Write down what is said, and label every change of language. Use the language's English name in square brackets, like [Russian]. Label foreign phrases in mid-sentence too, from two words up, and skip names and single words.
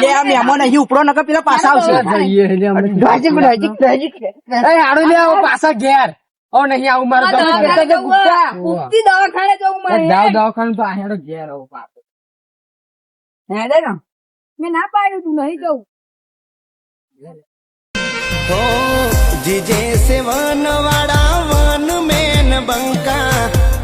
[Gujarati] એટલે આ મહેમાન અહીં ઉપરો નકર પેલા પાછા આવશે જઈએ એટલે અમે. એ હાડું લે આવો પાછા ઘેર. ઓ નહીં આવું મારે આ જવું છે. દવાખાને જવું આ. ઉપતી દવાખાને જવું મારે. જાઓ દવાખાનું તો આ હેડો ઘેર આવો પાછો. મેં ના પાડ્યું તું નહીં જવું जीजे से वन वाड़ा वन में न बंका